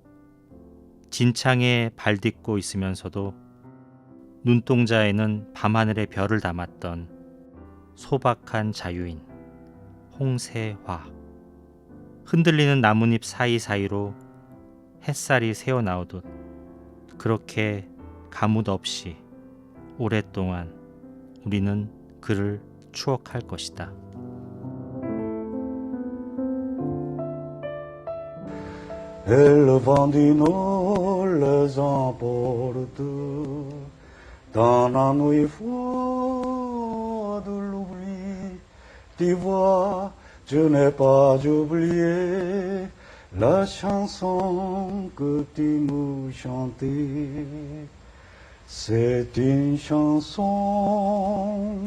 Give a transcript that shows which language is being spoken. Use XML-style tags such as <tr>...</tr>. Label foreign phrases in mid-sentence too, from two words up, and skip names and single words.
<ko>진창에 발 딛고 있으면서도 눈동자에는 밤하늘의 별을 담았던 소박한 자유인 홍세화. 흔들리는 나뭇잎 사이사이로 햇살이 새어나오듯 그렇게 가뭇 없이 오랫동안 우리는 그를 추억할 것이다.</ko> <fr>Et le vent du nord les emporte dans la nuit froide de l'oubli. Tu vois, je n'ai pas oublié la chanson que tu me chantais. C'est une chanson.</fr>